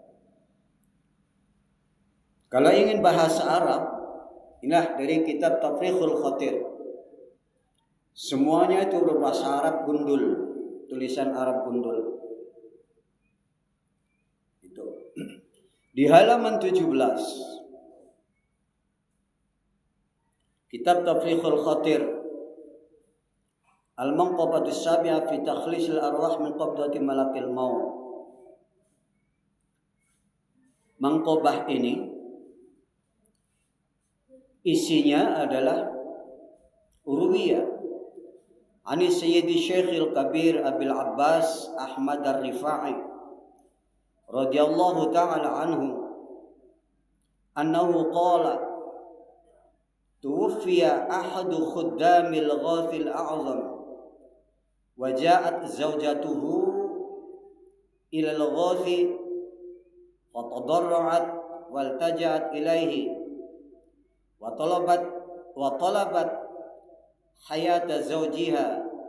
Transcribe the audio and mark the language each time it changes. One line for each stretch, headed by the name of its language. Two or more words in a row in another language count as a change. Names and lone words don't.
Indonesian: Kalau ingin bahasa Arab, inilah dari kitab Tafriqul Khatir. Semuanya itu berbahasa Arab gundul, tulisan Arab gundul. Itu.
Arabic: Di halaman 17 kitab Tafriqul Khatir المنقبة السابعة في تخليص الأرواح من قبضة ملك الموت.
Indonesian: Mangqobah ini isinya adalah
Arabic: روي عن سيدي الشيخ الكبير أبي العباس أحمد الرفاعي رضي الله تعالى عنه أنه قال توفي أحد خدام الغوث الأعظم وجاءت زوجته إلى الغوث وتضرعت والتجأت إليه وطلبت حياة زوجها